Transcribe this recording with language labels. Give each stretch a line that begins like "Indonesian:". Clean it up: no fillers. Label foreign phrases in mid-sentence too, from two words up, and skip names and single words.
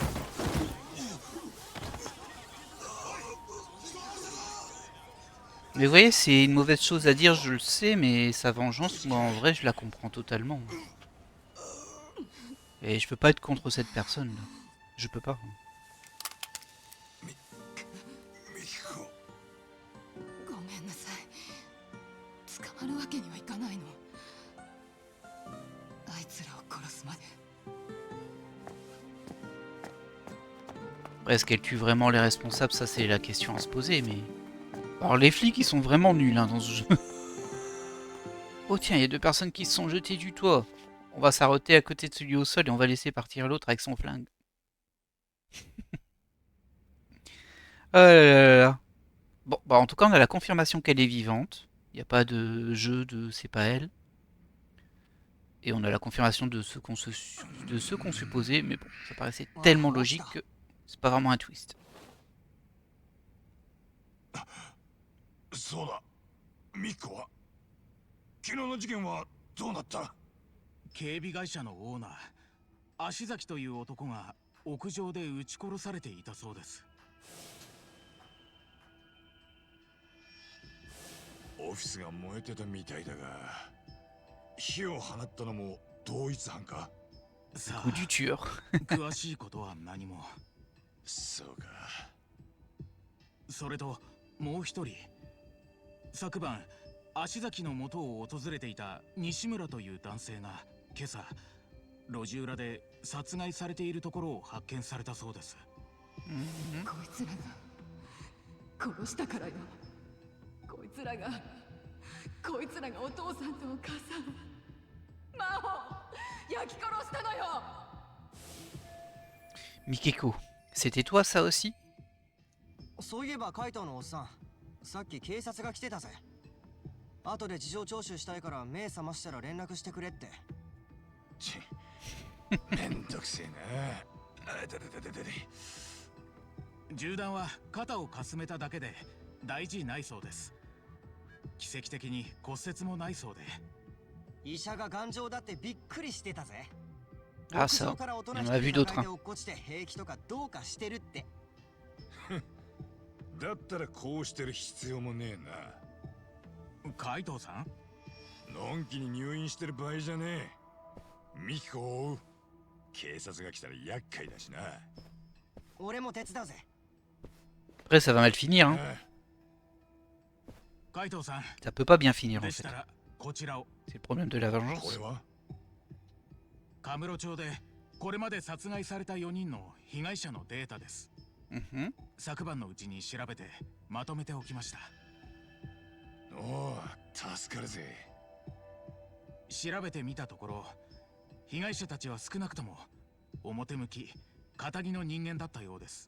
French: Mais vous voyez, c'est une mauvaise chose à dire, je le sais, mais sa vengeance, moi en vrai, je la comprends totalement. Et je peux pas être contre cette personne là. Je peux pas.
Japanese: ミキコごめんなさい。捕まるわけにはいかないの。あいつらを殺すまで。
French: Est-ce qu'elle tue vraiment les responsables? Ça, c'est la question à se poser, mais... Alors, les flics, ils sont vraiment nuls hein, dans ce jeu. Oh tiens, il y a deux personnes qui se sont jetées du toit. On va s'arrêter à côté de celui au sol et on va laisser partir l'autre avec son flingue. Oh là là là là. Bon, bah en tout cas, on a la confirmation qu'elle est vivante. Il n'y a pas de jeu de c'est pas elle. Et on a la confirmation de ce qu'on supposait, mais bon, ça paraissait tellement logique que c'est pas vraiment un twist.
Japanese: そうだミキコは昨日の事件はどうなった？警備会社のオーナー足崎という男が屋上で撃ち殺されていたそうです。オフィスが燃えてたみたいだが火を放ったのも同一犯か？さあ
French: Coup du tueur.
Japanese: 詳しいことは何も。そうか。それともう一人昨晩足崎の元を訪れていた西村という男性が今朝路地裏で殺害されているところを発見されたそうです。こいつらが殺したからよ。こいつらがお父さんとお母さん真帆焼き殺したのよ。
French: Mikeko, c'était toi ça aussi?
Japanese: そういえばカイトのおっさん、さっき警察が来てたぜ。後で事情聴取したいから目覚ましたら連絡してくれって。ちめんどくせえな。あだだだだだ。銃弾は肩をかすめただけで大事ないそうです。奇跡的に骨折もないそうで。医者が頑丈だってびっくりしてたぜ。
French: Ah ça, on en a vu d'autres. Hein.
Japanese: 落っこちて平気とかどうかしてるって。だったらこうしてる必要もねえな。海藤さん、のんきに入院してる場合じゃねえ。ミキコを追う。警察が来たら厄介だしな。俺も手伝うぜ。
French: Après ça va mal finir. Hein.
Japanese: 海藤さん、
French: Ça peut pas bien finir en
Japanese: で
French: fait.
Japanese: したらこちらを。
French: C'est le problème de la
Japanese: こ
French: vengeance.
Japanese: れはカムロ町でこれまで殺害された4人の被害者のデータです。 Mhm. 昨晩のうちに調べてまとめておきました。おお、助かるぜ。調べてみたところ、被害者たちは少なくとも表向き堅気の人間だったようです。